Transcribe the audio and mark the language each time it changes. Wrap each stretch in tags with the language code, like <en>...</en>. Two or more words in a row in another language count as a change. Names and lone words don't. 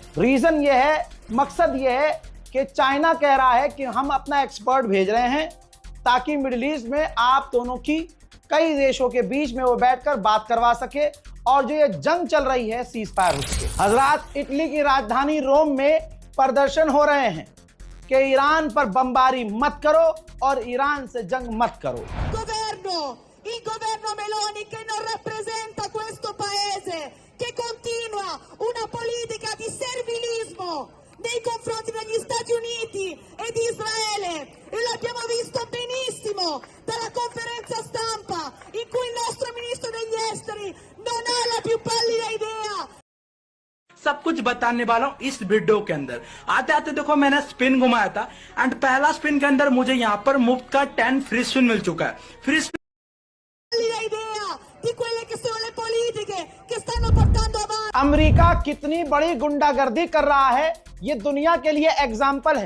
<hi>रीजन ये है, मकसद ये है कि चाइना कह रहा है कि हम अपना एक्सपर्ट भेज रहे हैं ताकि मिडिल ईस्ट में आप दोनों की कई देशों के बीच में वो बैठकर बात करवा सके और जो ये जंग चल रही है</hi> <en>cease fire</en> <hi>हो सके। हजरात, इटली की राजधानी रोम में प्रदर्शन हो रहे हैं कि ईरान पर बमबारी मत करो और ईरान से जंग मत करो।</hi> <it>Il governo Meloni che non rappresenta questo paese, che continua una politica di servilismo nei confronti degli Stati Uniti e di Israele, e l'abbiamo visto benissimo dalla conferenza stampa in cui il nostro ministro degli esteri non ha la più pallida idea।</it> <hi>सब कुछ बताने वाला हूँ इस वीडियो के अंदर। आते आते देखो मैंने स्पिन घुमाया था एंड पहला स्पिन के अंदर मुझे यहाँ पर मुफ्त का 10</hi> <en>free spin</en> <hi>मिल चुका है। फ्री अमेरिका कितनी बड़ी गुंडागर्दी कर रहा है ये दुनिया के लिए एग्जाम्पल है।</hi>